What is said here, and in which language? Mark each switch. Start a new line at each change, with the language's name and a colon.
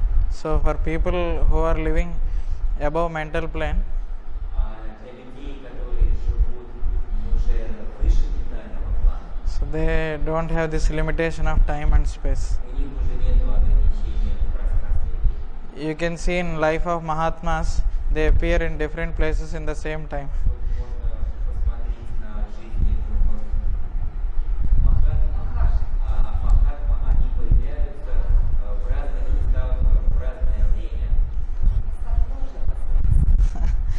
English: So for people who are living above mental plane,
Russian: А для людей, которые живут уже выше ментального плана,
English: so they don't have this limitation of time and space.
Russian: у них уже нет ограничения в пространстве и времени.
English: You can see in life of Mahatmas, they appear in different places in the same time.
Russian: Тут можно посмотреть на жизни Махатма. Махатма, они появляются в разных местах в разное время.